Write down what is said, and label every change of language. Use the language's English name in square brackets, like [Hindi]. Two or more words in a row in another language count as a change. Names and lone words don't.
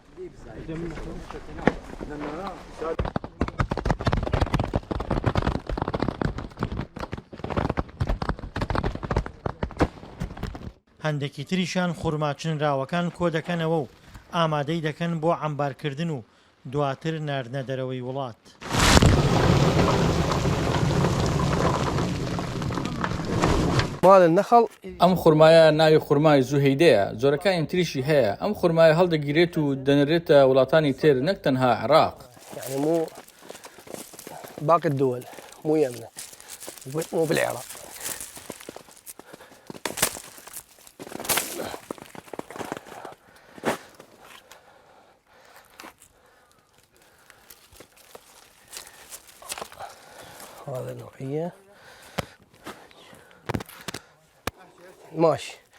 [Central Kurdish] هەندێکی تریشان خوڕماچنراوەکان کۆ دەکەنەوە و ئامادەی دەکەن بۆ عەمبارکردن و دواتر ناردنە دەرەوەی وڵات. ئەم خوڕمایە ناوی خوڕمای زوهەیدەیە زۆرەکانی تریشی هەیە. ئەم خوڕمایە هەڵدەگیرێت و دەنرێتە وڵاتانی تر نەک تەنها عێراق. [Arabic] يعني مو باقي الدول مو يمنا مو بالعراق. هذا نوعية ماشي.